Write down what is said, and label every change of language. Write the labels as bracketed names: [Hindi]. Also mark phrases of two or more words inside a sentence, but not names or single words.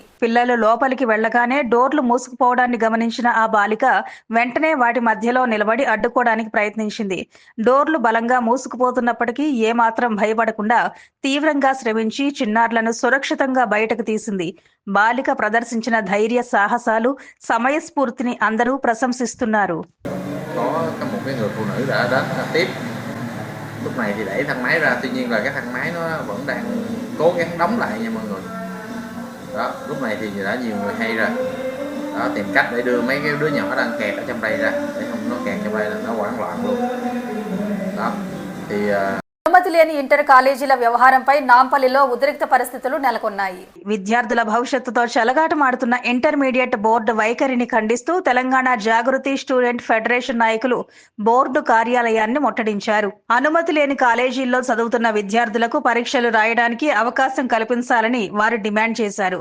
[Telugu] పిల్లలు లోపలికి వెళ్లగానే డోర్లు మూసుకుపోవడాన్ని గమనించిన ఆ బాలిక వెంటనే వాటి మధ్యలో నిలబడి అడ్డుకోవడానికి ప్రయత్నించింది. డోర్లు బలంగా మూసుకుపోతున్నప్పటికీ ఏమాత్రం భయపడకుండా తీవ్రంగా శ్రమించి చిన్నారులను సురక్షితంగా బయటకు తీసింది. బాలిక ప్రదర్శించిన ధైర్య సాహసాలు, సమయస్ఫూర్తిని అందరూ ప్రశంసిస్తున్నారు. [Vietnamese] Lúc này thì đẩy thang máy ra, tuy nhiên là cái thang máy nó vẫn đang cố gắng đóng lại nha mọi người. Đó, lúc này thì đã nhiều người hay rồi. Đó, tìm cách để đưa mấy cái đứa nhỏ đang kẹt ở trong đây ra, để không nó kẹt trong đây là nó hoảng loạn luôn. Đó, thì [Telugu] అనుమతి లేని ఇంటర్ కాలేజీల వ్యవహారంపై నాంపల్లిలో ఉద్రిక్త పరిస్థితులు నెలకొన్నాయి. విద్యార్థుల భవిష్యత్తుతో చెలగాటమాడుతున్న ఇంటర్మీడియట్ బోర్డు వైఖరిని ఖండిస్తూ తెలంగాణ జాగృతి స్టూడెంట్ ఫెడరేషన్ నాయకులు బోర్డు కార్యాలయాన్ని ముట్టడించారు. అనుమతి లేని కాలేజీల్లో చదువుతున్న విద్యార్థులకు పరీక్షలు రాయడానికి అవకాశం కల్పించాలని వారు డిమాండ్ చేశారు.